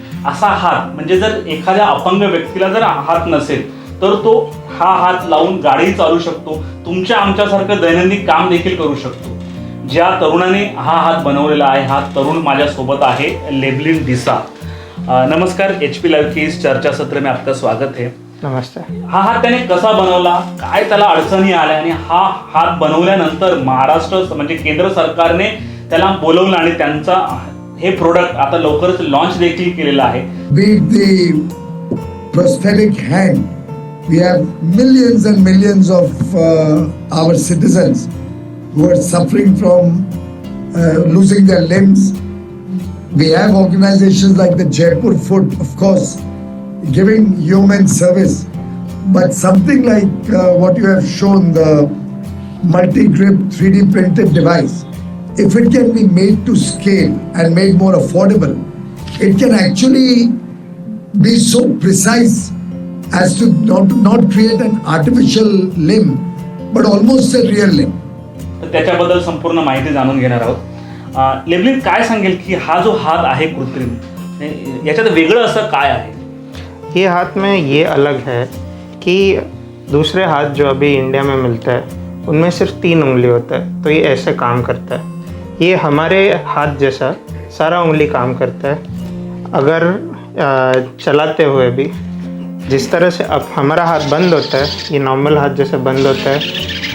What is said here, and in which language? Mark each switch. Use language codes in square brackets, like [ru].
[mr] असा हात म्हणजे जर एखाद्या अपंग व्यक्तीला जर हात नसेल तर तो हा हात लावून गाडी चालवू शकतो, तुमच्या आमच्यासारखं दैनंदिन काम देखील करू शकतो. ज्या तरुणाने हा हात बनवलेला आहे, हा तरुण माझ्यासोबत आहे, लेब्लिन डिसा. [hi] नमस्कार, HP लाइव की इस चर्चा सत्र में आपका स्वागत है. नमस्ते. [mr] हा हात त्याने कसा बनवला, काय त्याला अडचणी आल्या आणि हा हात बनवल्यानंतर महाराष्ट्र म्हणजे केंद्र सरकारने त्याला बोलवलं आणि त्यांचा हे प्रोडक्ट आता लवकरच लॉन्च देखील केलेलं आहे. [en] Beat the prosthetic hand. We have millions and millions of our citizens who are suffering from losing their limbs. We have organizations like the Jaipur Foot, of course, giving human service. But something like what you have shown, the multi-grip 3D printed device, if it can be made to scale and made more affordable, it can actually be so precise as to not create an artificial limb, but almost a real limb. [mr] त्याच्याबद्दल संपूर्ण माहिती जाणून घेणार आहोत. लेब्लिन, काय सांगेल की हा जो हात आहे कृत्रिम, याच्यात वेगळं असं काय आहे? [hi] ये हाथ में ये अलग है कि दूसरे हाथ जो अभी इंडिया में मिलता है उनमें सिर्फ 3 उंगली होता है, तो ये ऐसे काम करता है. ये हमारे हाथ जैसा सारा उंगली काम करता है. अगर चलाते हुए भी जिस तरह से अब हमारा हाथ बंद होता है, ये नॉर्मल हाथ जैसे बंद होता है.